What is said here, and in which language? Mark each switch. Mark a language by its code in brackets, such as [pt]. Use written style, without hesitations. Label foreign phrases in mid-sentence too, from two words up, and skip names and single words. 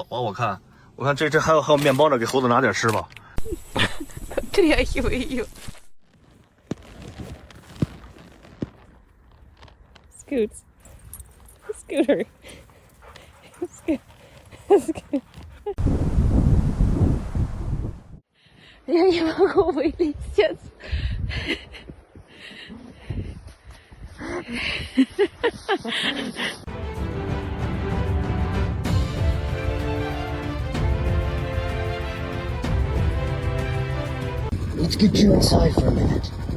[zh] 我看这还有面包呢，给猴子拿点吃吧。 [en] Scoots. Scooter. [ru] Я не могу вылететь. [en] Let's get you inside for a minute.